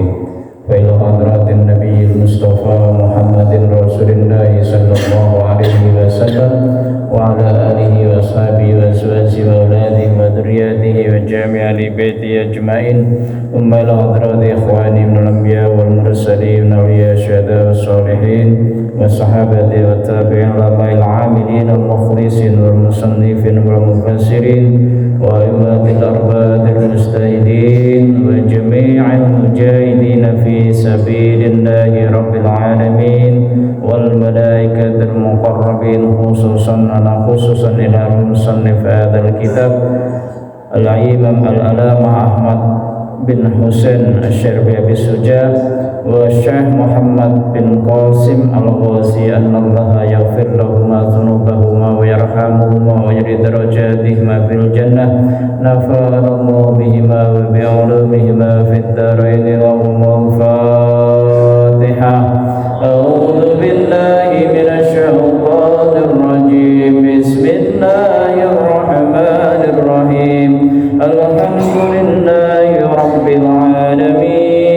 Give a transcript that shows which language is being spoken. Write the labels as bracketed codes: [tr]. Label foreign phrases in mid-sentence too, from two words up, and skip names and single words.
[ar] وإلى حضرة النبي المصطفى محمد رسول الله صلى الله عليه وسلم وعلى آله وأصحابه وأزواجه وأولاده وذرياته وجميع أهل بيته أجمعين. ثم إلى حضرة إخواني من الأنبياء والمرسلين الأولياء الشهداء والصالحين والصحابة والتابعين لمعيل العاملين ال المخلصين والمصنفين والمفسرين وأئمة الأربعة المجتهدين وجميع المجاهدين في سبيل الله رب العالمين والملائكة المقربين خصوصا إلى مصنف هذا الكتاب الإمام العلامة Ahmad bin Husain Asy-Syarbi Abi Suja wa Syekh Muhammad bin Qasim Al-Ghazi أن الله يغفر لهما ذنوبهما ويرحمهما ويجري درجاتهما في الجنة نفعنا الله بهما وبعلومهما في الدارين والفاتحة. أعوذ بالله من الشيطان الرجيم. بسم الله الرحمن الرحيم. الحمد لله رب العالمين.